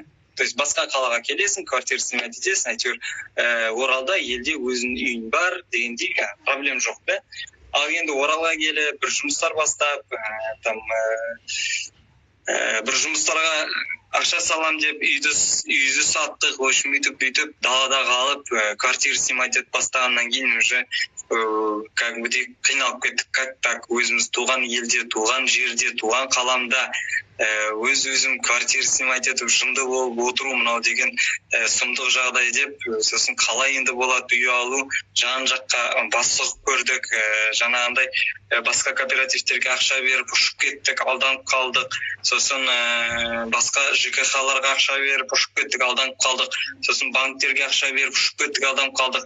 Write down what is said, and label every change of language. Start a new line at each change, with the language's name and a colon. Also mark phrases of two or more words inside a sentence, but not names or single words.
Russian: То есть
Kazakh: басқа қалаға келесің,
Russian: квартира снимать
Kazakh: етесің, әйтеуір Оралда елде өзінің үйің бар дегендей проблем жоқ, да? Ал енді Оралға келіп, бір жұмыстар бастап, бір жұмыстарға ақша салам деп үйді саттық,
Russian: в общем,
Kazakh: бүйтіп далада қалып,
Russian: квартира снимать
Kazakh: етіп бастағаннан кейін
Russian: уже как бы
Kazakh: қиналып кеттік,
Russian: как так
Kazakh: өзіміз туған елде, туған жерде, туған қаламда өзім
Russian: квартира снимать
Kazakh: етіп жынды болып отыру мынау деген сұмдық жағдай деп, сосын қалай енді болады үй алу, жан жаққа бас көрдік, жаңағындай басқа кооперативтерге ақша беріп ұшып кеттік, алданып қалдық, сосын басқа ЖКХ-ларға ақша беріп ұшып кеттік, алданып қалдық, сосын банктерге ақша беріп ұшып кеттік, алданып қалдық.